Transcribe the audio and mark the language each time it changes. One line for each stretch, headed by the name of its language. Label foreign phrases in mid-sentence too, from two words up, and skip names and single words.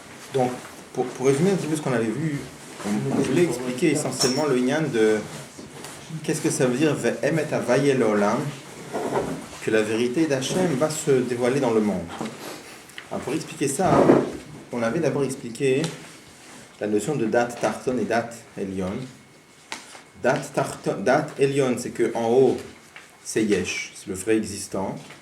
French: Donc, pour résumer un petit peu ce qu'on avait vu, on voulait expliquer essentiellement le lien de qu'est-ce que ça veut dire
Hebrew: ואמת הוי' לעולם,
French: que la vérité d'Hachem va se dévoiler dans le monde. Alors, pour expliquer ça, on avait d'abord expliqué la notion de
Hebrew: דעת תחתון
French: et
Hebrew: דעת עליון. דעת עליון,
French: c'est que en haut, c'est Yesh, c'est le vrai existant.